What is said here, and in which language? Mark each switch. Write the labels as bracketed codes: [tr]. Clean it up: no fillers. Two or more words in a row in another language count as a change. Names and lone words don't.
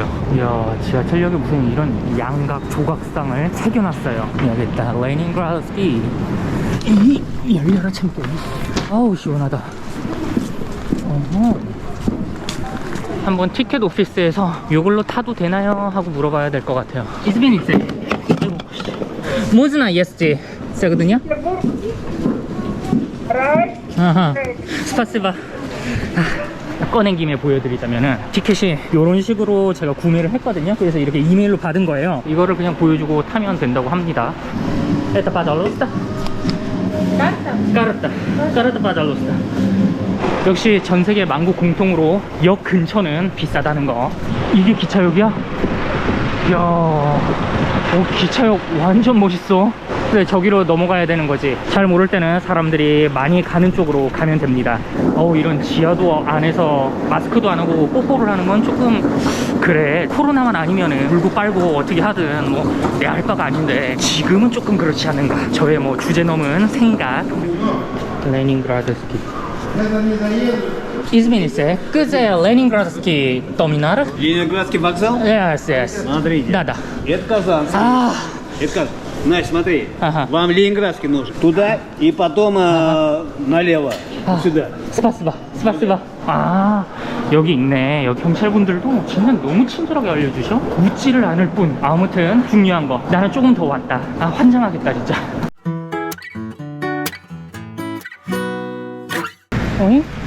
[ko] 이야, 지하철역에 무슨 이런 양각 조각상을 새겨놨어요. 여기 있다. 레닌그라드스키. 이 열려라 참고. 아우 시원하다. 한번 티켓 오피스에서 이걸로 타도 되나요? 하고 물어봐야 될 것 같아요. [ru] 이스빈이세. можно есть 거든요. [ko] 아하, 스파시바. 꺼낸 김에 보여드리자면은 티켓이 이런 식으로 제가 구매를 했거든요. 그래서 이렇게 이메일로 받은 거예요. 이거를 그냥 보여주고 타면 된다고 합니다. [ru] Это пожалуйста. Карта, пожалуйста. [ko] 역시 전세계 만국 공통으로 역 근처는 비싸다는 거. 이게 기차역이야? 이야, 기차역 완전 멋있어. 그래, 저기로 넘어가야 되는 거지. 잘 모를 때는 사람들이 많이 가는 쪽으로 가면 됩니다. 이런 지하도 안에서 마스크도 안 하고 뽀뽀를 하는 건 조금 그래, 코로나만 아니면은 물고 빨고 어떻게 하든 뭐 내 할 바가 아닌데 지금은 조금 그렇지 않은가. 저의 뭐 주제 넘은 생각. 레닌그라드스키. [ru] Извините, где Ленинградский терминал? Ленинградский вокзал? Yes. Смотрите. Да. Это Казанский. Это Значит, смотри, Ага. вам Ленинградский нужен. Туда и потом налево. Сюда. [ko] 스파스바. 여기 있네. 여기 경찰분들도 진짜 너무 친절하게 알려주셔. 묻지를 않을 뿐. 아무튼 중요한 거, 나는 조금 더 왔다. 환장하겠다 진짜. 어이?